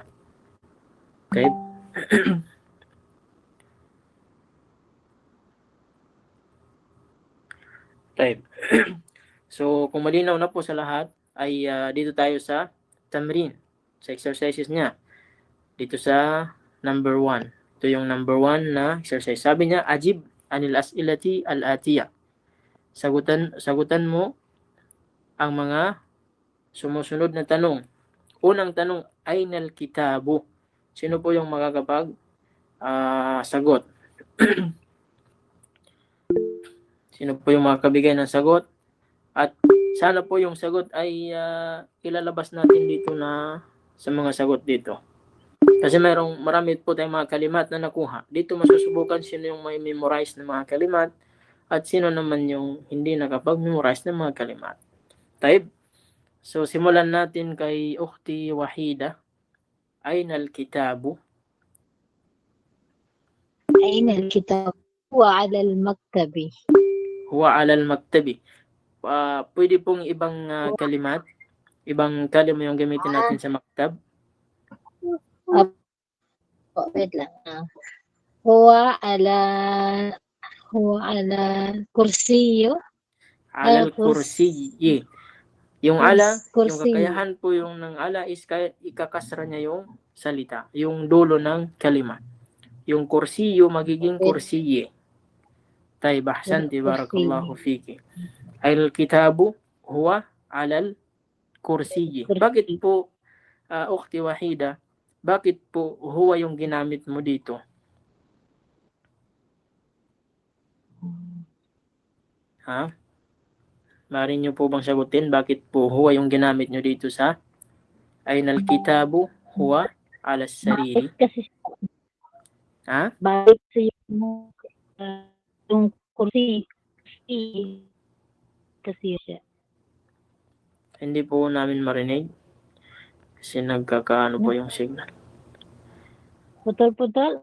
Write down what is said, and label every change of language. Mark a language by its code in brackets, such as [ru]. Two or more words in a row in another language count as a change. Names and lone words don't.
[en] Okay? Type. [tl] So, kung malinaw na po sa lahat, ay dito tayo sa tamrin, sa exercises niya. Dito sa number 1. Ito yung number 1 na exercise. Sabi niya, [ar] أجب عن الأسئلة الآتية. [tl] Sagutan mo ang mga sumusunod na tanong. Unang tanong, [ar] أين الكتاب. [tl] Sino po yung makakapag sagot? Sino po yung makakabigay ng sagot? At sana po yung sagot ay ilalabas natin dito na sa mga sagot dito. Kasi marami po tayong mga kalimat na nakuha. Dito masusubukan sino yung may memorize ng mga kalimat at sino naman yung hindi nakapag-memorize ng mga kalimat. Taib. So simulan natin kay Ukhti Wahida. [ar] أين الكتاب? أين الكتاب؟ هو على المكتب. هو على المكتب. [tl] Pwede pong ibang kalimat, ibang kalima yung gamitin natin sa maktab. wait lang. [ar] هو على كرسي. على الكرسي. [tl] Yung ala, yung Kursi. kakayahan po yung ng ala is ikakasra niya yung salita, yung dulo ng kalima. Yung kursiyo magiging kursiyi. [ar] طيب، أحسنتِ، بارك الله فيكِ. الكتاب هو على الكرسي. [tl] Bakit po, Ukhti Wahida, bakit po huwa yung ginamit mo dito? Ha? Maaari niyo po bang sagutin bakit po huwa yung ginamit niyo dito sa [ar] أين الكتاب هو على سرير? [tl] Kasi Ha? bakit yung kursi kasi siya. Hindi po namin marinig. Kasi nagkakaano po yung signal. Putol-putol.